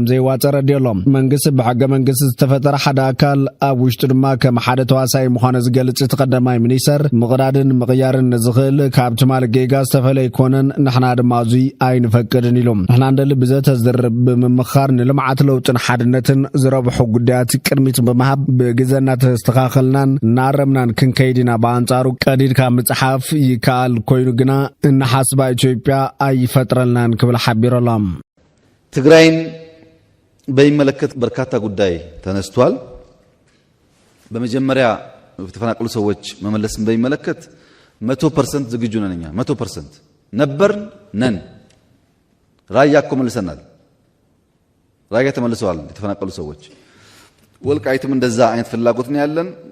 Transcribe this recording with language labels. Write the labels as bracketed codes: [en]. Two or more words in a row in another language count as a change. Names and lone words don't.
[ti] ዘይዋፀረ ድሎም መንግስቲ ብሕገ መንግስቲ ዝተፈጠረ ሓደ ኣካል ኣብ ውሽጡ ድማ ከም ሓደ ተዋሳኢ ምዃኑ ዝገልጽ ተቀዳማይ ሚኒስተር ምቕዳድን ምቕያርን ዝኽእል ካብ ትማል ጌጋ ዝተፈለ ይኮነን ንሕና ድማ እዙይ ኣይንፈቅድን ኢሎም ንሕና እንደሊ ብዘተዝርብ ብምምኻር ንልምዓት ለውጥን ሓድነትን ዝረብሑ ጉዳያት ቅድሚት ብምሃብ ብግዜና ተስተኻኸልናን እናረምናን ክንከይድና በኣንጻሩ ቀዲድካ ምጽሓፍ ይከኣል ኮይኑ ግና እናሓስባ ኢትዮጵያ ኣይፈጥረልናን ክብል ሓቢሮሎም [am] ትግራይን በሚመለከት በርካታ ጉዳይ ተነስቷል። በመጀመሪያ የተፈናቀሉ ሰዎች መመለስን በሚመለከት 100% ዝግጁ ነን። እኛ 100% ነበርን ነን። ራያ እኮ መልሰናል። ራያ ተመልሰዋል የተፈናቀሉ ሰዎች። ወልቃይትም እንደዛ አይነት ፍላጎት ነው ያለን።